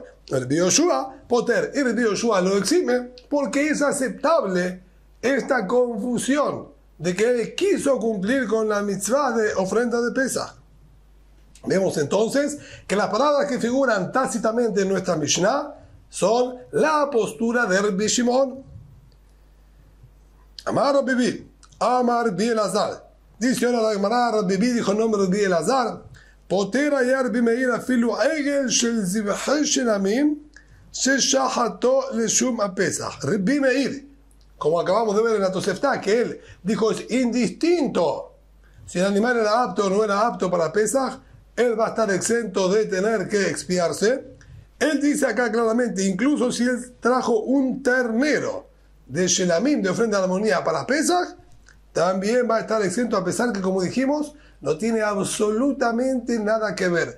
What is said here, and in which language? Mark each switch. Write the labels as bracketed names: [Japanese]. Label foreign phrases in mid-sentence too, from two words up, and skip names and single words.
[Spanish] Rabbi Yoshua, Poter, y Rabbi Yoshua lo exime porque es aceptable esta confusión de que él quiso cumplir con la mitzvah de ofrenda de Pesaj. Vemos entonces que las palabras que figuran tácitamente en nuestra Mishnah son la postura de Rabbi Shimon. [Hebrew] אמר רבי בי, אמר רבי אלעזר. [Spanish] Dice ahora la Gemara, Rabbi Bi dijo el nombre de Rabbi Elazar. [Hebrew] Poter היה רבי מאיר אפילו עגל של זבחי שלמים ששחטו לשום הפסח. רבי מאיר, [Spanish] como acabamos de ver en la Tosefta, que él dijo es indistinto si el animal era apto o no era apto para Pesaj, él va a estar exento de tener que expiarse. Él dice acá claramente, incluso si él trajo un ternero de Shelamim, de ofrenda de armonía para Pesaj, también va a estar exento, a pesar que, como dijimos, no tiene absolutamente nada que ver.